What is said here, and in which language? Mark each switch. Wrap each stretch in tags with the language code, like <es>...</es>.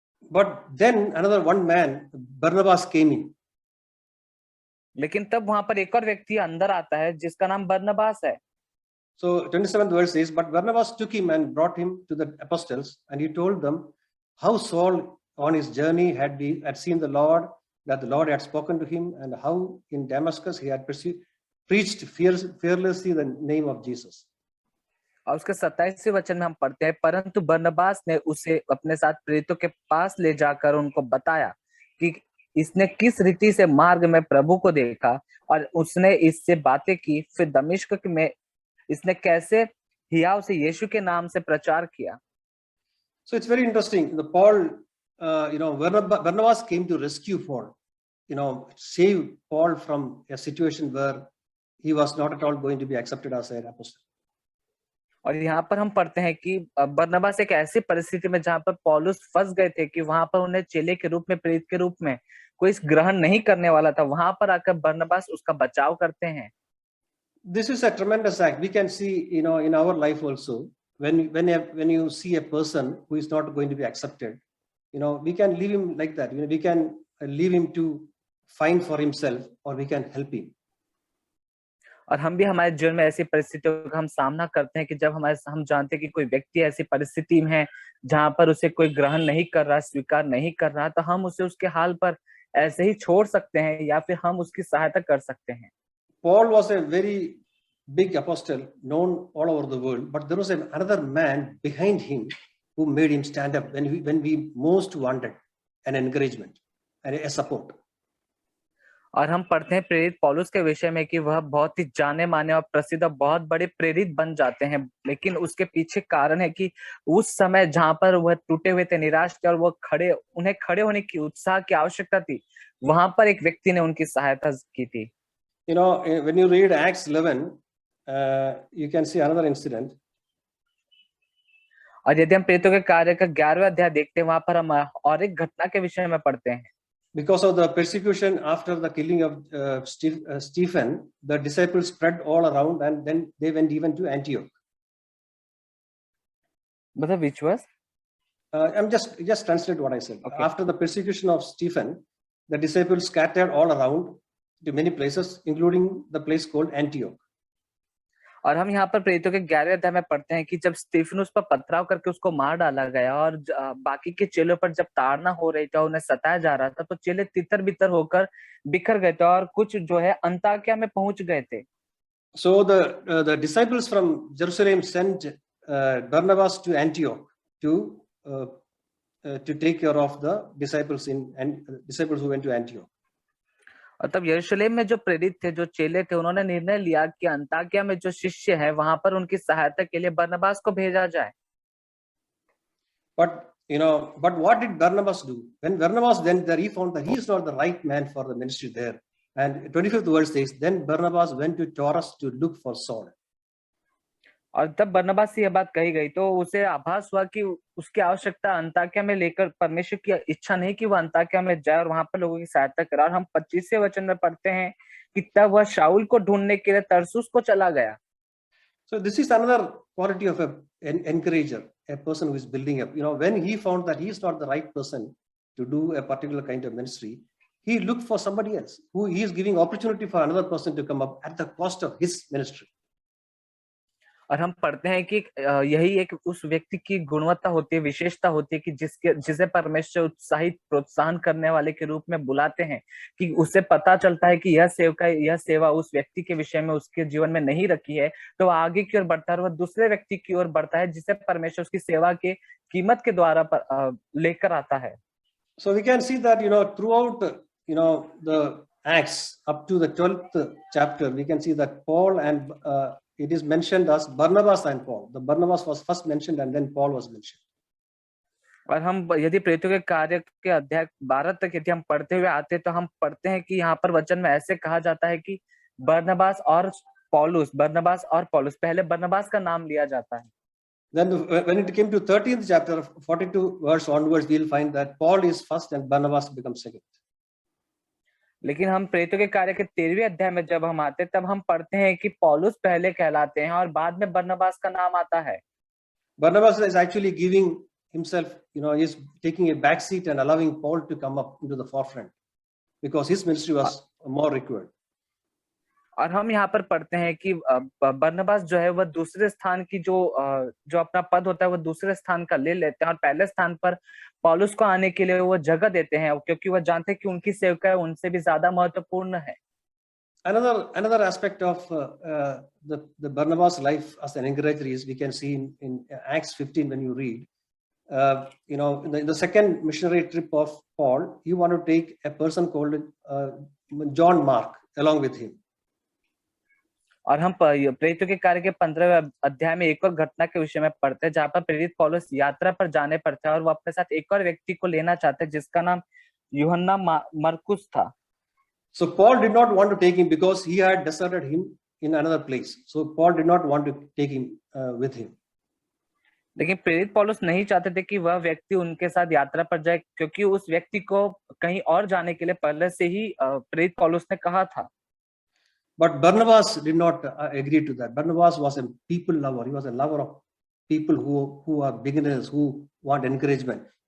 <en>But then another one man, Barnabas, came in.</en> <hi>लेकिन तब वहां पर एक और व्यक्ति अंदर आता है जिसका नाम बरनबास है।</hi> <en>So 27th verse says, but Barnabas took him and brought him to the apostles, and he told them how Saul on his journey had seen the Lord, that the Lord had spoken to him, and how in Damascus he had preached fearlessly the name of Jesus.</en> <hi>और उसके 27वें वचन में हम पढ़ते हैं, परंतु बरनबास ने उसे अपने साथ प्रेरितों के पास ले जाकर उनको बताया कि इसने किस रीति से मार्ग में प्रभु को देखा और उसने इससे बातें की। फिर दमिश्क में इसने कैसे हियाव से यीशु के नाम से प्रचार किया।</hi> <en>So it's very interesting. The Barnabas came to rescue Paul, save Paul from a situation where he was not at all going to be accepted as an apostle.</en> <hi>और यहाँ पर हम पढ़ते हैं कि बरनबास एक ऐसी परिस्थिति में जहां पर पौलुस फंस गए थे कि वहां पर उन्हें चेले के रूप में, प्रेरित के रूप में कोई ग्रहण नहीं करने वाला था, वहां पर आकर बरनबास उसका बचाव करते हैं।</hi> <en>This is a tremendous act. We can see, in our life also, when you see a person who is not going to be accepted, we can leave him like that. We can leave him to find for himself, or we can help him.</en> <hi>और हम भी हमारे जीवन में ऐसी परिस्थितियों का हम सामना करते हैं कि जब हम जानते हैं कि कोई व्यक्ति ऐसी परिस्थिति में है जहां पर उसे कोई ग्रहण नहीं कर रहा, स्वीकार नहीं कर रहा, तो हम उसे उसके हाल पर ऐसे ही छोड़ सकते हैं या फिर हम उसकी सहायता कर सकते हैं।</hi> <en>Paul was a very big apostle, known all over the world, but there was another man behind him who made him stand up when we most wanted an encouragement and a support.</en> <hi>और हम पढ़ते हैं प्रेरित पौलुस के विषय में कि वह बहुत ही जाने माने और प्रसिद्ध और बहुत बड़े प्रेरित बन जाते हैं, लेकिन उसके पीछे कारण है कि उस समय जहां पर वह टूटे हुए थे, निराश थे और वो उन्हें खड़े होने की उत्साह की आवश्यकता थी, वहां पर एक व्यक्ति ने उनकी सहायता की थी।</hi> <en>When you read Acts 11, you can see another incident.</en> <hi>और यदि हम प्रेरितों के कार्य का 11वां अध्याय देखते हैं, वहां पर हम और एक घटना के विषय में पढ़ते हैं।</hi> <en>Because of the persecution after the killing of Stephen, the disciples spread all around, and then they went even to Antioch.</en> <hi>मतलब</hi> <en>which was? I'm just translate what I said. Okay. After the persecution of Stephen, the disciples scattered all around to many places, including the place called Antioch.</en> <hi>और हम यहाँ पर प्रेरितों के 11वें अध्याय में पढ़ते हैं कि जब स्तिफनुस पर पथराव करके उसको मार डाला गया और बाकी के चेलों पर जब ताड़ना हो रही थी, उन्हें सताया जा रहा था, तो चेले तितर बितर होकर बिखर गए थे और कुछ जो है अंताकिया में पहुंच गए थे।</hi> <en>So the disciples from Jerusalem sent Barnabas to Antioch to take care of the disciples who went to Antioch.</en> <hi>और तब यरूशलेम में जो प्रेरित थे, जो चेले थे, उन्होंने निर्णय लिया कि अंताकिया में जो शिष्य है वहां पर उनकी सहायता के लिए बरनबास को भेजा जाए।</hi> <en>But what did Barnabas do? When Barnabas then there he found that he is not the right man for the ministry there. And 25th verse says, then Barnabas went to Taurus to look for Saul.</en> <hi>और तब बरनबास से यह बात कही गई तो उसे आभास हुआ कि उसकी आवश्यकता अंताकिया में लेकर, परमेश्वर की इच्छा नहीं कि वह अंताकिया में जाए और वहां पर लोगों की सहायता करे। और हम 25वें वचन में पढ़ते हैं कि तब वह शाऊल को ढूंढने के लिए तरसुस को चला गया।</hi> <en>So this is another quality of an encourager, a person who is building up. When he found that he is not the right person to do a particular kind of ministry, he looked for somebody else who he is giving opportunity for another person to come up at the cost of his ministry.</en> <hi>और हम पढ़ते हैं कि यही एक उस व्यक्ति की गुणवत्ता होती है, विशेषता होती है कि जिसे परमेश्वर उत्साहित, प्रोत्साहन करने वाले के रूप में बुलाते हैं, कि उसे पता चलता है कि यह सेवा उस व्यक्ति के विषय में उसके जीवन में नहीं रखी है, तो आगे की ओर बढ़ता है, वह दूसरे व्यक्ति की ओर बढ़ता है जिसे परमेश्वर उसकी सेवा के कीमत के द्वारा लेकर आता है।</hi> <en>So we can see that throughout the Acts up to the 12th chapter, we can see that Paul and it is mentioned as Barnabas and Paul. The Barnabas was first mentioned and then Paul was mentioned.</en> <hi>और हम यदि प्रेरितों के कार्य के अध्याय 12 तक यदि हम पढ़ते हुए आते तो हम पढ़ते हैं कि यहाँ पर वचन में ऐसे कहा जाता है कि बरनबास और पौलुस, पहले बरनबास का नाम लिया जाता है।</hi> <en>Then when it came to 13th chapter, 42 verse onwards, we'll find that Paul is first and Barnabas becomes second.</en> <hi>लेकिन हम प्रेरितों के कार्य के 13वें अध्याय में जब हम आते तब हम पढ़ते हैं कि पौलुस पहले कहलाते हैं और बाद में बरनबास का नाम आता है।</hi> <en>Barnabas is actually giving himself, is taking a back seat and allowing Paul to come up into the forefront because his ministry was more required.</en> <hi>और हम यहाँ पर पढ़ते हैं कि बरनबास जो है वह दूसरे स्थान की जो अपना पद होता है वह दूसरे स्थान का ले लेते हैं और पहले स्थान पर पौलुस को आने के लिए वो जगह देते हैं, क्योंकि वह जानते हैं कि उनकी सेवकाई उनसे भी ज्यादा महत्वपूर्ण है।</hi> <en>Another aspect of the Barnabas life as an encourager is we can see in Acts 15 when you read, in the second missionary trip of Paul, he wanted to take a person called John Mark along with him.</en> <hi>और हम प्रेरितों के कार्य के 15वें अध्याय में एक और घटना के विषय में पढ़ते हैं जहाँ पर प्रेरित पौलुस यात्रा पर जाने पर था और वो अपने साथ एक और व्यक्ति को लेना चाहते हैं जिसका नाम यूहन्ना मरकुस था।</hi> <en>So Paul did not want to take him because he had deserted him in another place. So Paul did not want to take him with him.</en> <hi>लेकिन प्रेरित पौलुस नहीं चाहते थे कि वह व्यक्ति उनके साथ यात्रा पर जाए, क्योंकि उस व्यक्ति को कहीं और जाने के लिए पहले से ही प्रेरित पौलुस ने कहा था।</hi> <en>But Barnabas did not agree to that. Barnabas was a people lover. He was a lover of people who are beginners, who want encouragement.</en>